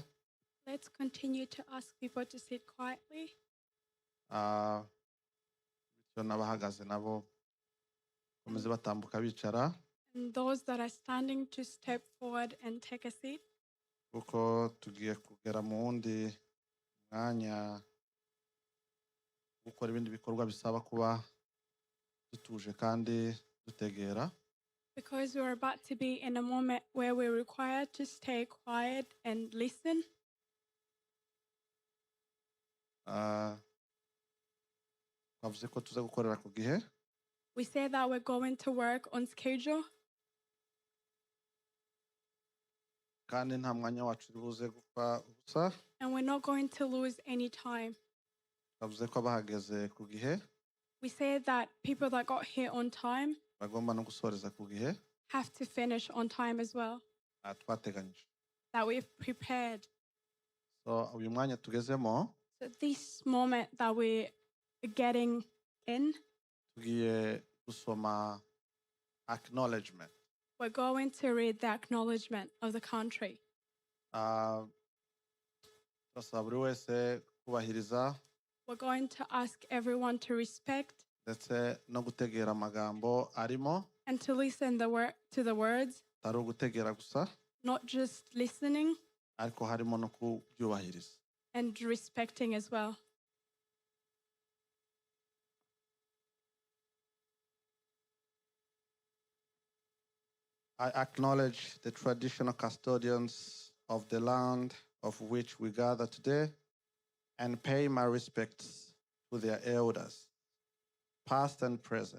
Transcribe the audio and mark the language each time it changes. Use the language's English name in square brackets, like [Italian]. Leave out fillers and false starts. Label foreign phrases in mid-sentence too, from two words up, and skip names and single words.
[English] Let's continue to ask people to sit quietly. [Kinyarwanda] Bityo n'abahagaze nabo komeze batambuka bicara. [English] And those that are standing to step forward and take a seat. [Kinyarwanda] Kuko tugiye kugera mu wundi mwanya gukora ibindi bikorwa bisaba kuba dutuje kandi dutegera. [English] Because we're about to be in a moment where we're required to stay quiet and listen. [Kinyarwanda] Twavuze ko tuza gukorera ku gihe. [English] We say that we're going to work on schedule. [Kinyarwanda] Kandi nta mwanya wacu uri buze gupfa ubusa. [English] And we're not going to lose any time. [Kinyarwanda] Twavuze ko abahageze ku gihe. [English] We say that people that got here on time [Kinyarwanda] bagomba no gusoreza ku gihe. [English] Have to finish on time as well. [Kinyarwanda] Twateganyije. [English] That we've prepared. [Kinyarwanda] So uyu mwanya tugezemo. [English] So this moment that we're getting in. [Kinyarwanda] Tugiye gusoma acknowledgement. [English] We're going to read the acknowledgement of the country. [Kinyarwanda] Turasaba buri wese kubahiriza. [English] We're going to ask everyone to respect. [Kinyarwanda] Ndetse no gutegera amagambo arimo. [English] And to listen to the words. [Kinyarwanda] Tari ugutegera gusa. [English] Not just listening. [Kinyarwanda] Ariko harimo no kubyubahiriza. [English] And respecting as well. I acknowledge the traditional custodians of the land of which we gather today and pay my respects to their elders, past and present.